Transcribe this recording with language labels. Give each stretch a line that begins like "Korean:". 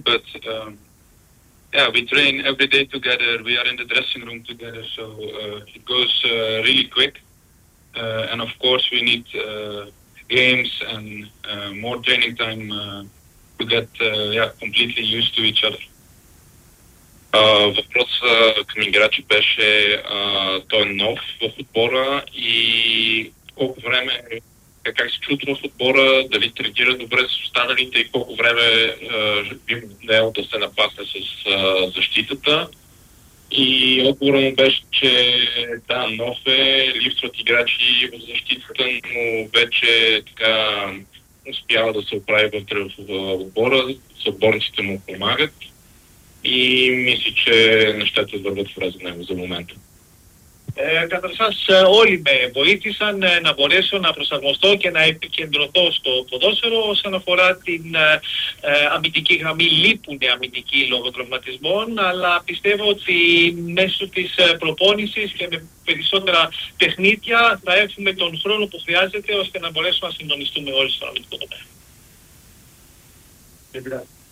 English: But yeah, we train every day together. We are in the dressing room together, so it goes really quick. And of course, we need games and more training time to get completely used to each other.
Bulgarian: Въпросът към играчи беше той нов в отбора и колко време, как се чувства в отбора, дали тренира добре с останалите и колко време би могло да се напасне с защитата. И отговорът му беше, че да, нов е, липсват играчи в защитата, но вече така успява да се оправи вътре в отбора, съборниците му помагат и мисли, че нещата върват в ред за него за момента.
Greek: Καταρχάς όλοι με βοήθησαν να μπορέσω να προσαρμοστώ και να επικεντρωθώ στο ποδόσφαιρο όσον αφορά την αμυντική γραμμή. Λείπουν αμυντικοί λόγω τραυματισμών, αλλά πιστεύω ότι μέσω της προπόνησης και με περισσότερα τεχνίδια θα έχουμε τον χρόνο που χρειάζεται ώστε να μπορέσουμε να συντονιστούμε όλοι στον αμυντικό τομέα.